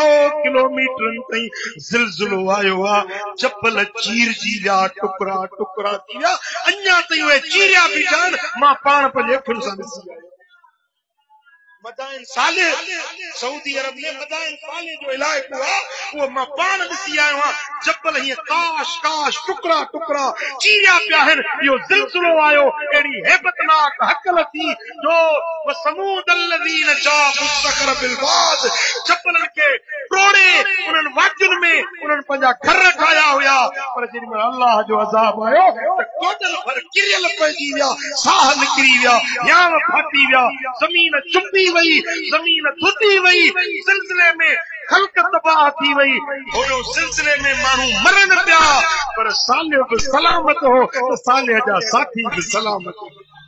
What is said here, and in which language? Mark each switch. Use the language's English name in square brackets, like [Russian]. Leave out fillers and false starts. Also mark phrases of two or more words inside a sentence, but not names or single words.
[Sindhi] किलोमीटरनि ताईं ज़िलज़िलो आयो आहे चपल चीरजी विया टुकड़ा टुकड़ा थी विया अञा ताईं उहे चीरिया बीठा आहिनि मां पाण पंहिंजे अखियुनि सां ॾिसी आयो मदाइन सालिह सऊदी अरब में मदाइन सालिह जो इलाइक़ो आहे उहो मां पाण ॾिसी आयो आहियां चपल हीअं काश काश टुकड़ा टुकड़ा चीरिया पिया आहिनि इहो ज़िलज़िलो आयो अहिड़ी हैबतनाक हकल थी जो समूद [Arabic] الذين جاءوا الصخر بالواد [Sindhi] चपलनि खे टोड़े उन्हनि वादियुनि में उन्हनि पंहिंजा घर ठाहिया हुया पर जेॾीमहिल अल्लाह जो अज़ाब आयो त कोडल भर किरियल पइजी विया साह निकिरी विया याम फाटी विया ज़मीन चुंबी वई ज़मीन धुती वई सिलसिले में ख़ल्क़ तबाह थी वई हुन सिलसिले में माण्हू मरनि पिया पर सालिह बि सलामत हो त सालिह जा साथी बि सलामत हो